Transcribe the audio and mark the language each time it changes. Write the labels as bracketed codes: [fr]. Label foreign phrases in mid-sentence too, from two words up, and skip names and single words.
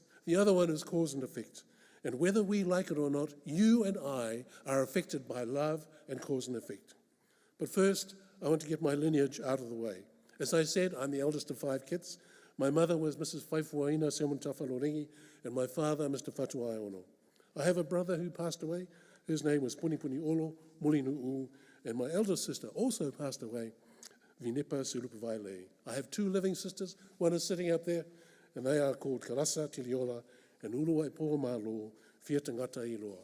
[en] The other one is cause and effect. And whether we like it or not, you and I are affected by love and cause and effect. But first, I want to get my lineage out of the way. As I said, I'm the eldest of 5 kids. My mother was Mrs. Whaifuaina Semuntafa-Lorengi, and my father, Mr. Fatuai Ono. I have a brother who passed away. His name was Punipuni Olo Mulinu'u, and my eldest sister also passed away, Vinepa Sulupuvaile. I have 2 living sisters. One is sitting up there, and they are called Karasa Tiliola and Uluwai Pomalo Fia Tangata Iloa.